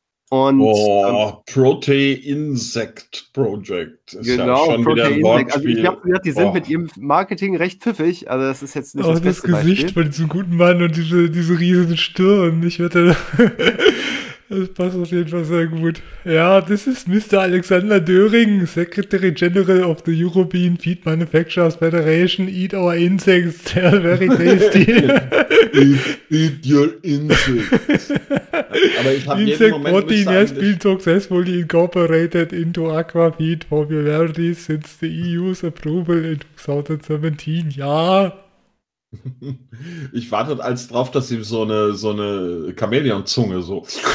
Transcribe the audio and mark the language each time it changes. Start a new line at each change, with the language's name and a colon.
German: Und, Protein-Insect Project. Ist genau, ja schon wieder ein Wortspiel. Also ich glaube, die sind mit ihrem Marketing recht pfiffig. Also das ist jetzt nicht das beste Beispiel. Auch das Gesicht von diesem guten Mann und diese riesen Stirn. Ich werde Das passt auf jeden Fall sehr gut. Ja, das ist Mr.
English: Alexander Döring, Secretary General of the European Feed Manufacturers Federation. Eat our insects, they're very tasty. eat your insects. Insect protein has been successfully incorporated into aquafeed popularity since the EU's approval in 2017.
German: Ja. Ich warte als drauf, dass sie so eine Chamäleon-Zunge so.